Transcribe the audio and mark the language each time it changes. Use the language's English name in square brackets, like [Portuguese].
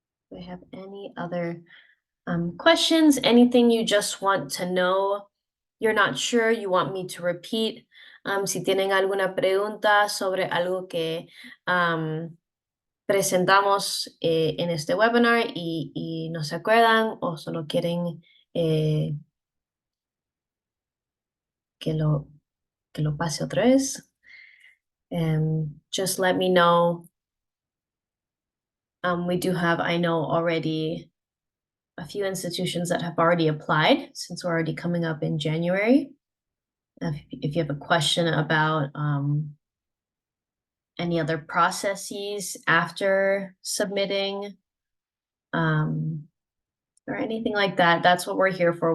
[English] Do I have any other questions? Anything you just want to know? You're not sure, you want me to repeat? [Spanish] Si tienen alguna pregunta sobre algo que presentamos en este webinar y no se acuerdan o solo quieren eh, que lo, que lo pase otra vez, [English] just let me know. We do have, I know already, a few institutions that have already applied since we're already coming up in January. If you have a question about any other processes after submitting, or anything like that, that's what we're here for.